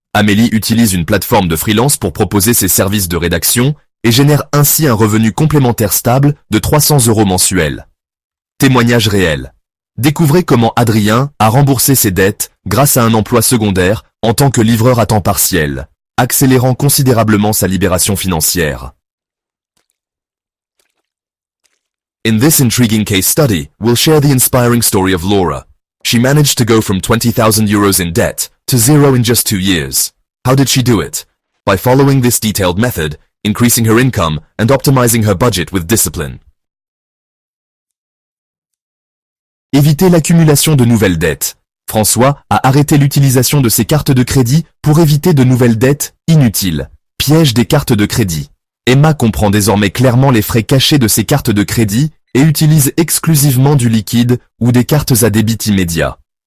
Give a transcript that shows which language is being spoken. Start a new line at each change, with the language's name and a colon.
French: Amélie utilise une plateforme de freelance pour proposer ses services de rédaction et génère ainsi un revenu complémentaire stable de 300 € mensuels. Témoignage réel. Découvrez comment Adrien a remboursé ses dettes grâce à un emploi secondaire en tant que livreur à temps partiel, accélérant considérablement sa libération financière.
English: In this intriguing case study, we'll share the inspiring story of Laura. She managed to go from 20,000 euros in debt to zero in just 2 years. How did she do it? By following this detailed method, increasing her income and optimizing her budget with discipline.
French: Éviter l'accumulation de nouvelles dettes. François a arrêté l'utilisation de ses cartes de crédit pour éviter de nouvelles dettes inutiles. Piège des cartes de crédit. Emma comprend désormais clairement les frais cachés de ses cartes de crédit et utilise exclusivement du liquide ou des cartes à débit immédiat.